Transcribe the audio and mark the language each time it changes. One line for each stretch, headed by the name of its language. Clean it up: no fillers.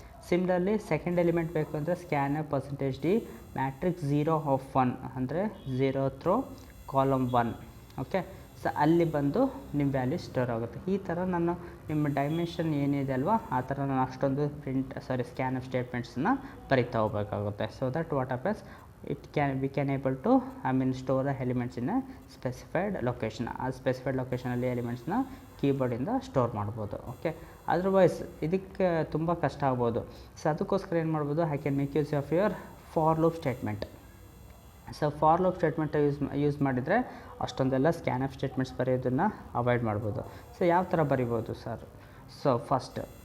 Kannada: Similarly second element ಬೇಕು ಅಂದರೆ scanf %d matrix 0 ಅಂದರೆ 0th row column 1. Okay, so ಅಲ್ಲಿ ಬಂದು ನಿಮ್ಮ ವ್ಯಾಲ್ಯೂ ಸ್ಟೋರ್ ಆಗುತ್ತೆ. ಈ ಥರ ನಾನು ನಿಮ್ಮ ಡೈಮೆನ್ಷನ್ ಏನಿದೆ ಅಲ್ವಾ, ಆ ಥರ ನಾನು ಅಷ್ಟೊಂದು ಸ್ಕ್ಯಾನ್ಎಫ್ ಸ್ಟೇಟ್ಮೆಂಟ್ಸನ್ನ ಬರಿತಾ ಹೋಗಬೇಕಾಗುತ್ತೆ.
English: So that what happens, we can able to store the elements in a specified location.
Kannada: ಆ ಸ್ಪೆಸಿಫೈಡ್ ಲೊಕೇಶನಲ್ಲಿ ಎಲಿಮೆಂಟ್ಸ್ನ ಕೀಬೋರ್ಡಿಂದ ಸ್ಟೋರ್ ಮಾಡ್ಬೋದು. ಓಕೆ, ಅದರ್ವೈಸ್ ಇದಕ್ಕೆ ತುಂಬ ಕಷ್ಟ ಆಗ್ಬೋದು. ಸೊ ಅದಕ್ಕೋಸ್ಕರ ಏನು ಮಾಡ್ಬೋದು,
English: I can make use of your for loop statement.
Kannada: So for loop statement use ಮಾಡಿದರೆ ಅಷ್ಟೊಂದೆಲ್ಲ ಸ್ಕ್ಯಾನ್ಎಫ್ ಸ್ಟೇಟ್ಮೆಂಟ್ಸ್ ಬರೆಯೋದನ್ನು ಅವಾಯ್ಡ್ ಮಾಡ್ಬೋದು. ಸೊ ಯಾವ ಥರ ಬರಿಬೋದು ಸರ್? So first